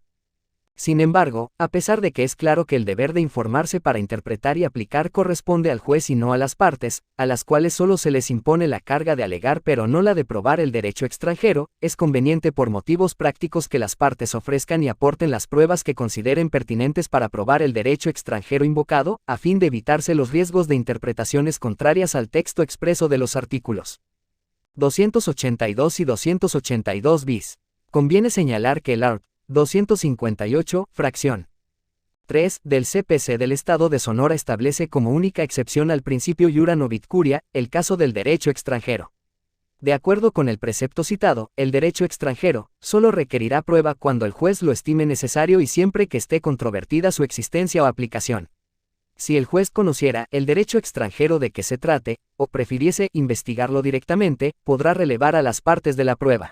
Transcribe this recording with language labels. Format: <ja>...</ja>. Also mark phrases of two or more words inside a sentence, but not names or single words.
<es>Sin embargo, a pesar de que es claro que el deber de informarse para interpretar y aplicar corresponde al juez y no a las partes, a las cuales solo se les impone la carga de alegar pero no la de probar el derecho extranjero, es conveniente por motivos prácticos que las partes ofrezcan y aporten las pruebas que consideren pertinentes para probar el derecho extranjero invocado, a fin de evitarse los riesgos de interpretaciones contrarias al texto expreso de los artículos 282 y 282 bis. Conviene señalar que el art. 258, fracción 3, del CPC del Estado de Sonora establece como única excepción al principio</es> <la>iura novit curia,</la> <es>el caso del derecho extranjero. De acuerdo con el precepto citado, el derecho extranjero solo requerirá prueba cuando el juez lo estime necesario y siempre que esté controvertida su existencia o aplicación. Si el juez conociera el derecho extranjero de que se trate, o prefiriese investigarlo directamente, podrá relevar a las partes de la prueba.</es>